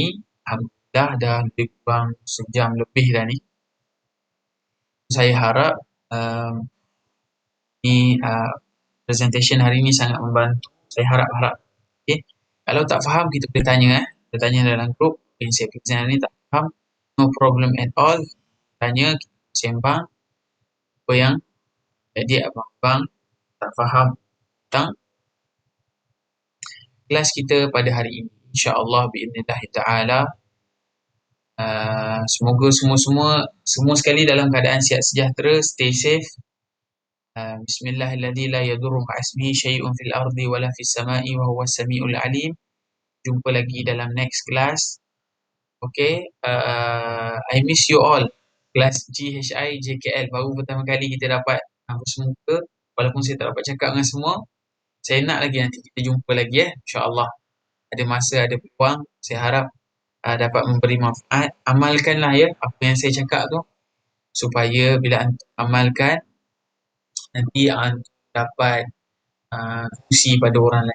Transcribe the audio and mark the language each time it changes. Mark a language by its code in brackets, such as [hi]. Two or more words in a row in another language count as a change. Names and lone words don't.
[ms] Alhamdulillah dah lebih kurang sejam lebih dah ni. Saya harap presentation hari ini sangat membantu. Saya harap. Okay. Kalau tak faham kita boleh tanya. Kita tanya dalam grup. Yang saya present hari ini tak faham. [en] No problem at all. [ms] Tanya, kita sembang. Apa yang jadi abang-abang tak faham tentang kelas kita pada hari ini. [ar] إن شاء الله بإذن الله تعالى. [ms] Semoga semua sekali dalam keadaan sihat sejahtera, [en] stay safe. [ar] بسم الله الرحمن الرحيم لا يضر مع اسمه شيء في الأرض ولا في السماء وهو السميع العليم. [ms] Jumpa lagi dalam [en] next class. [ms] Okay. [en] I miss you all. [ms] Kelas GHI JKL baru pertama kali kita dapat bersemuka. Walaupun saya tak dapat cakap dengan semua, saya nak lagi nanti kita jumpa lagi InsyaAllah. Ada masa, ada peluang. Saya harap dapat memberi manfaat. Amalkanlah apa yang saya cakap tu, supaya bila antum amalkan nanti antum dapat kongsi pada orang lain.